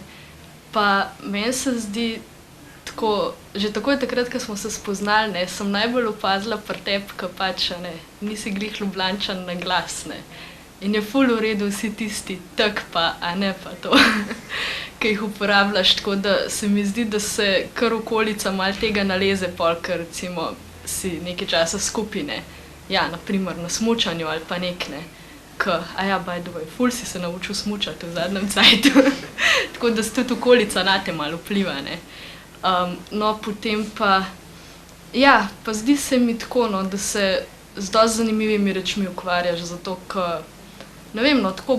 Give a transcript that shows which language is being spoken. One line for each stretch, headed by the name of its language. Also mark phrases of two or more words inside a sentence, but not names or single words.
Slovenian: Pa meni se zdi tako, že takoj takrat, ko smo se spoznali, ne, sem najbolj opazila pri tebi, ko pač, ne, nisi glih Ljubljančan na glas, ne. In je ful v redu vsi tisti tak pa, a ne pa to, ki jih uporabljaš, tako da se mi zdi, da se kar okolica malo tega naleze pol, ker recimo si nekaj časa skupaj, ne. Ja, na primer na smučanju ali pa nek, ne.
English: Aja, by the way,
Slovenian: ful si se naučil smučati v zadnjem cajtu. Tako da se tudi okolica nate malo vpliva, ne. No, potem pa, ja, pa zdi se mi tako, no, da se z dosti zanimivimi rečmi ukvarjaš, zato ker, ne vem, no, tako